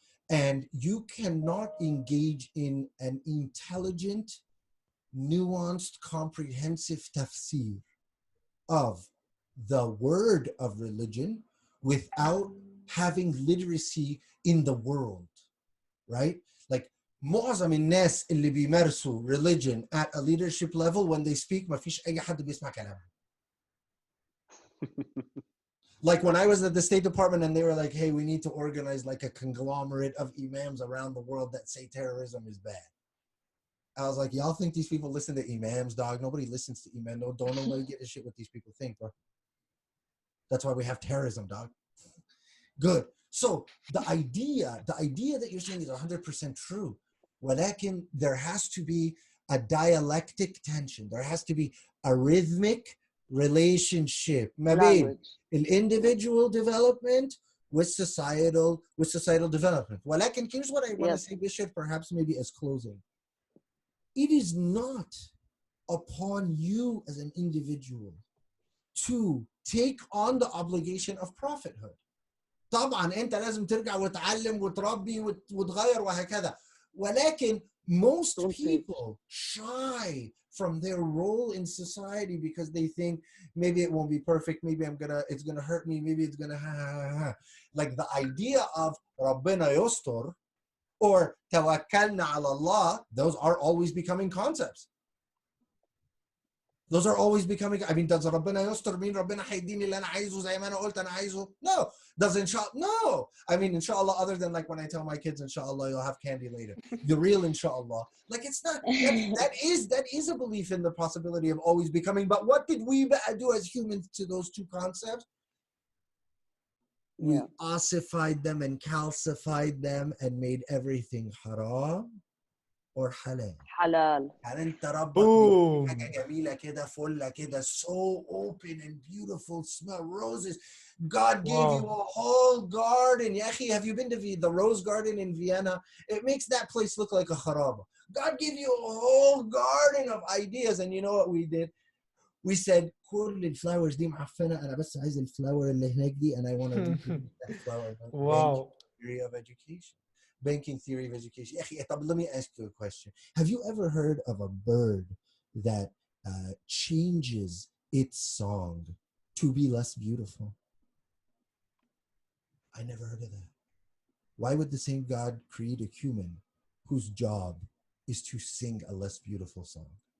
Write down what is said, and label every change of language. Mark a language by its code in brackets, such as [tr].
[en] And you cannot engage in an intelligent, nuanced, comprehensive tafsir of the word of religion without having literacy in the world, right? [ar] Like معظم الناس اللي بيمارسوا [en] religion at a leadership level when they speak [ar] ما فيش أي حد بيسمع كلامهم. [en] Like when I was at the State Department and they were like, hey, we need to organize like a conglomerate of imams around the world that say terrorism is bad. I was like, y'all think these people listen to imams, dog? Nobody listens to imams. No, don't nobody get a shit what these people think, bro. That's why we have terrorism, dog. Good. So the idea that you're saying is 100% true. [ar] ولكن [en] there has to be a dialectic tension. There has to be a rhythmic relationship ما بين individual development with societal development. [ar] ولكن [en] here's what I want to say, Bishop, perhaps maybe as closing. It is not upon you as an individual to take on the obligation of prophethood. [ar] طبعا انت لازم ترجع وتعلم وتربي وتغير وهكذا. ولكن [en] most people shy from their role in society because they think maybe it won't be perfect, maybe it's gonna hurt me, maybe it's gonna like the idea of [ar] ربنا يستر [en] or [ar] توكلنا على الله, [en] those are always becoming concepts. Those are always becoming, I mean, does [ar] ربنا يستر [en] mean [ar] ربنا هيديني اللي انا عايزه زي ما انا قلت انا عايزه? [en] No. Does inshallah? No. I mean, inshallah, other than like when I tell my kids, inshallah, you'll have candy later. The real inshallah. Like it's not, that is a belief in the possibility of always becoming. But what did we do as humans to those two concepts? We ossified them and calcified them and made everything haram or halal. Halal. [ar] يعني انت ربك حاجة جميلة كده فلة كده, [en] so open and beautiful, smell roses. God gave you a whole garden. [ar] يا أخي, [en] have you been to the Rose Garden in Vienna? It makes that place look like a kharaba. God gave you a whole garden of ideas, and you know what we did? We said [ar] كل الفلاورز دي معفنة, أنا بس عايز الفلاور اللي هناك دي, [en] and I want to reproduce that flower. Wow. Theory of education. Banking theory of education. Let me ask you a question. Have you ever heard of a bird that changes its song to be less beautiful? I never heard of that. Why would the same God create a human whose job is to sing a less beautiful song?